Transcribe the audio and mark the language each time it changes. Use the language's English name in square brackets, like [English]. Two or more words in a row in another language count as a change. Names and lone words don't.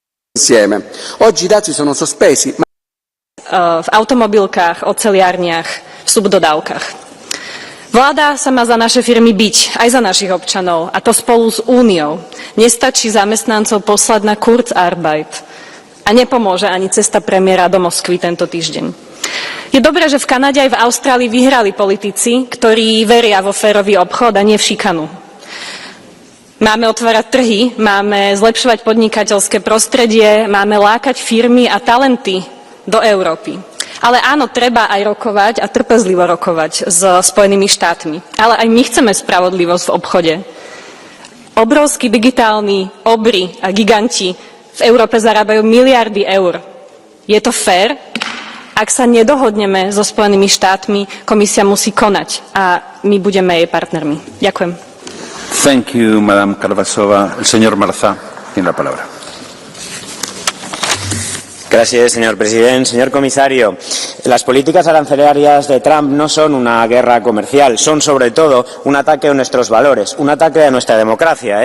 [Italian] insieme. Oggi i dazi sono sospesi. [Slovak] V automobilkách, oceliárniach, v subdodávkach. Vláda sa má za naše firmy biť, aj za našich občanov, a to spolu s Úniou. Nestačí zamestnancov poslať na Kurzarbeit. A nepomôže ani cesta premiéra do Moskvy tento týždeň. Je dobré, že v Kanade aj v Austrálii vyhrali politici, ktorí veria vo férový obchod a nie v šikanu. Máme otvárať trhy, máme zlepšovať podnikateľské prostredie, máme lákať firmy a talenty do Európy. Ale áno, treba aj rokovať a trpezlivo rokovať s Spojenými štátmi. Ale aj my chceme spravodlivosť v obchode. Obrovskí digitálni obry a giganti v Európe zarábajú miliardy eur. Je to fér? Ak sa nedohodneme so Spojenými štátmi, komisia musí konať a my budeme jej partnermi. Ďakujem. [English] Thank you, Madame Carvasova. [Spanish] El señor Marza tiene la palabra. Gracias, señor presidente. Señor comisario, las políticas arancelarias de Trump no son una guerra comercial, son sobre todo un ataque a nuestros valores, un ataque a nuestra democracia.